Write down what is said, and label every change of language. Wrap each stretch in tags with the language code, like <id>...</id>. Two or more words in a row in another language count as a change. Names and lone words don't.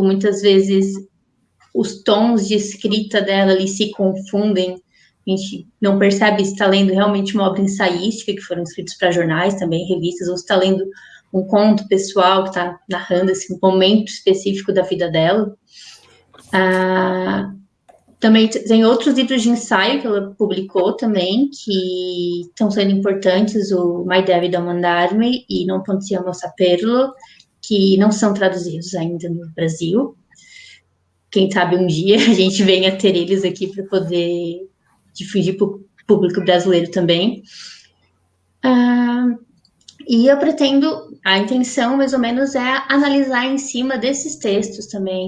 <pt>Muitas vezes os tons de escrita dela ali se confundem, a gente não percebe se está lendo realmente uma obra ensaística, que foram escritos para jornais também, revistas, ou se está lendo um conto pessoal que está narrando assim, um momento específico da vida dela. Também tem outros livros de ensaio que ela publicou também, que estão sendo importantes, o Mai devi domandarmi e Non possiamo saperlo, que não são traduzidos ainda no Brasil. Quem sabe um dia a gente venha ter eles aqui para poder difundir para o público brasileiro também. E eu pretendo, a intenção mais ou menos é analisar em cima desses textos também,</pt>